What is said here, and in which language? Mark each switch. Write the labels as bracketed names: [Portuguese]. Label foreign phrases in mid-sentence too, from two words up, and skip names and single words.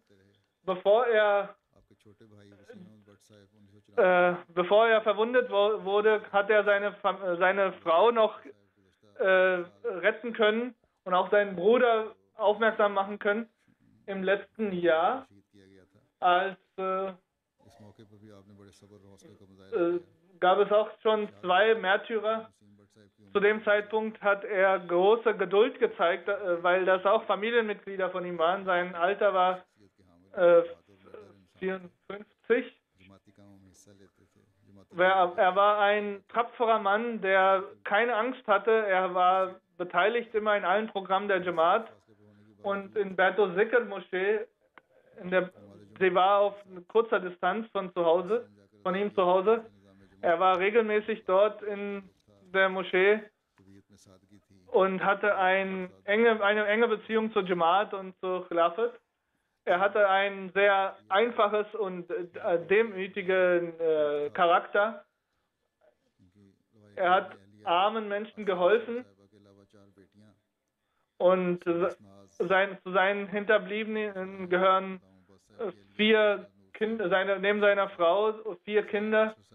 [German] Bevor er verwundet wurde, hat er seine Frau noch retten können und auch seinen Bruder aufmerksam machen können. im letzten Jahr, [Urdu] شہید کیا گیا تھا. [German] als [Urdu] اس موقع پر بھی آپ نے بڑے صبر اور حوصلے کا مظاہرہ کیا. [German] gab es auch schon 2 Märtyrer. [Urdu] نسیم بھٹ صاحب کی [German] Zu dem Zeitpunkt hat er große Geduld gezeigt, weil das auch Familienmitglieder von ihm waren. Sein Alter war [Urdu] امید کے حامل بہادر مرد انسان [German] 54. [Urdu] جماعتی کاموں میں حصہ لیتے تھے. जमाती [German] Er war ein tapferer Mann, der keine Angst hatte. Er war beteiligt immer in allen Programmen der Jamaat. Und in Berto Zikr Moschee, sie war auf kurzer Distanz von ihm zu Hause. Er war regelmäßig dort in der Moschee [Urdu] طبیعت میں سادگی تھی. [German] und hatte eine enge Beziehung zur Jamaat und zur Khilafat. Er hatte ein sehr einfaches und demütigen Charakter. Er hat armen Menschen geholfen und zu seinen Hinterbliebenen gehören 4 Kinder, neben seiner Frau 4 Kinder.